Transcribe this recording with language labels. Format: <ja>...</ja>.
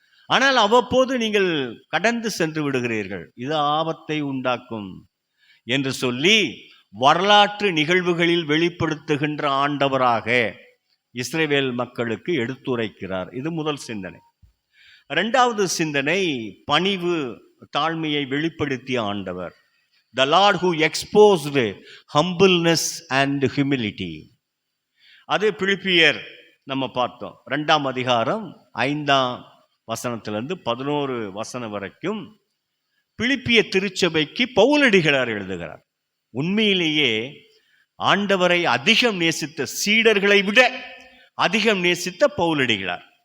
<ta>ஆனால் அவ்வப்போது நீங்கள் கடந்து சென்று விடுகிறீர்கள், இது ஆபத்தை உண்டாக்கும் என்று சொல்லி வரலாற்று நிகழ்வுகளில் வெளிப்படுத்துகின்ற ஆண்டவராக இஸ்ரவேல் மக்களுக்கு எடுத்துரைக்கிறார். இது முதல் சிந்தனை. இரண்டாவது சிந்தனை பணிவு, தாழ்மையை வெளிப்படுத்திய ஆண்டவர்.</ta> <en>The Lord who exposed humbleness and humility.</en> <ta>அது பிலிப்பியர் நம்ம பார்த்தோம். 2ஆம் அதிகாரம் 5ஆம் வசனத்திலிருந்து 11 வசனம் வரைக்கும் பிலிப்பிய திருச்சபைக்கு பவுலடிகளார் எழுதுகிறார். உண்மையிலேயே ஆண்டவரை அதிகம் நேசித்த சீடர்களை விட அதிகம் நேசித்த பவுலடிகளார்.</ta>